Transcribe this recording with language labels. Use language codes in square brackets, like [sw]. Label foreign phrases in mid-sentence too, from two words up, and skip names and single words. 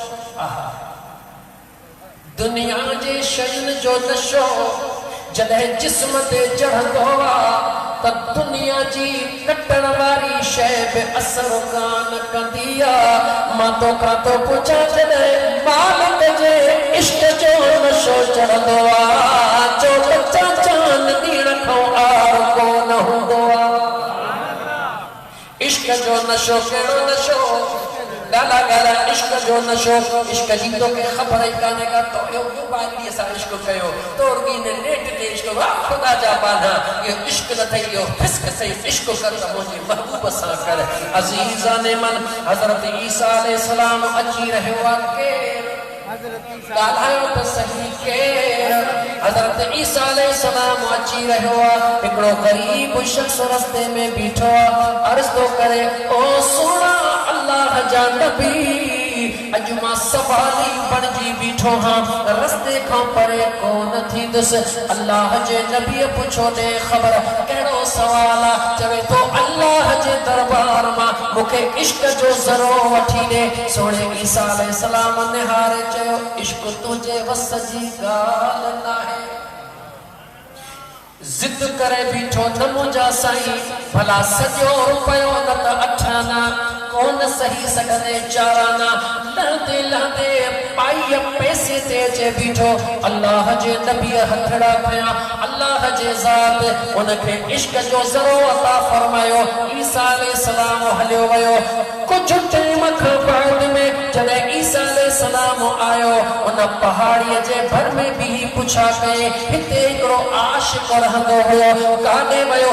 [sd] दुनिया जे शयुनि जो नशो जॾहिं जिस्म ते चढ़ंदो आहे त दुनिया जी कटण वारी शइ बि असर कान कंदी आहे मां तोखां थो पुछां जॾहिं मालिक जे इश्क जो नशो चढ़ंदो आहे जो बचा चान ॾींहं खां आर कोन हूंदो आहे इश्क जो नशो कहिड़ो नशो गाला गाला इश्क जो नशो इश्क जी तोखे ख़बर ई कान्हे का तो यो मोबाइल सां इश्क कयो तोरगी ने नेट ते इश्क वाह खुदा जा बाना यो इश्क न थई यो फिस्क सही इश्क कर त मुंहिंजे महबूब सां कर [fa] عزیزان من [sd] हज़रत ईसा अलैहिस्सलाम अची रहियो आहे ॻाल्हायो त सही केर हज़रत ईसा अलैहिस्सलाम अची रहियो आहे हिकिड़ो ग़रीब शख़्स रस्ते में बीठो आहे अर्ज़ थो करे ओ सोना अल्लाह जा नबी अॼु मां सवाली बणिजी बीठो हां रस्ते खां परे कोन थींदुसि अल्लाह जे नबीअ पुछो ॾे ख़बर कहिड़ो सवाल आहे चवे थो अल्लाह जे दरबार मां मुखे इश्क जो ज़रो वठी दे। सोने ईसा अलैहिस्सलाम निहारे चयो इश्क तुझे वस जी ॻाल्हि नाहे। जिद करे बीठो न मुंहिंजा साईं भला सॼो रुपयो न त अठाना कोन सही सघंदे चाराना। लहंदे लहंदे पाई पैसे ते अचे बीठो अल्लाह जे नबीअ हथड़ा पिया अल्लाह जे ज़ात उनखे इश्क जो ज़रो अता फरमायो। ईसा अलैहिस्सलाम हलियो वियो। कुछ टाइम खां बाद में जॾहिं ईसा अलैहिस्सलाम आयो उन पहाड़ीअ जे भर में भी पुछा कई हिते हिकिड़ो आशिक़ रहंदो हुयो काॾे वियो?